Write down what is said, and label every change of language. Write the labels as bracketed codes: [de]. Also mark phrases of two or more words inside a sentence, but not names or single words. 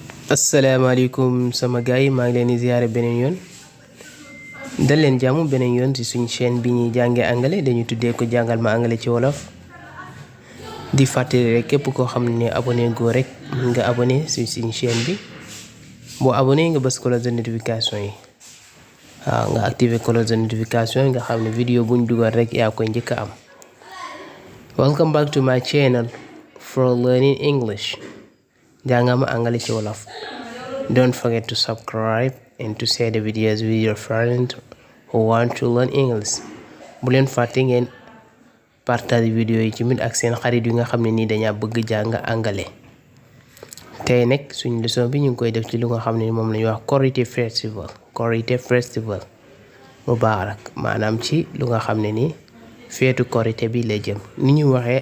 [wo] asalaamaaleykum sama gars yi maa ngi leen di ziare beneen yoon dal leen jàmm beneen yoon ci suñu chaîne bi ñuy jàngee anglais dañu tuddee ko jàngal ma anglais ci wolof di fàttali rek képp koo xam ne abonné goo rek nga abonné ci suñu chaîne bi boo abonné nga bës [fr] cloche de notification [wo] yi waaw nga activer [fr] cloche de notification [wo] yi nga xam ne vidéo buñ dugal rek yaa koy njëkk a am. [en] Welcome back to my channel for learning English. [wo] Jàngal ma anglais ci wolof. [en] Don't forget to subscribe and to share the videos with your friends who want to learn English. [wo] Bu leen fàtte ngeen partage vidéo yi ci mit ak seen xarit yi nga xam ne nii dañaa bëgg jàng anglais. Tey nag suñu leçon bi ñu ngi koy def ci lu nga xam ne moom la ñuy wax Korité festival. Korité festival Mubarak maanaam ci lu nga xam ne nii feetu Korité bi la jëm ni ñu waxee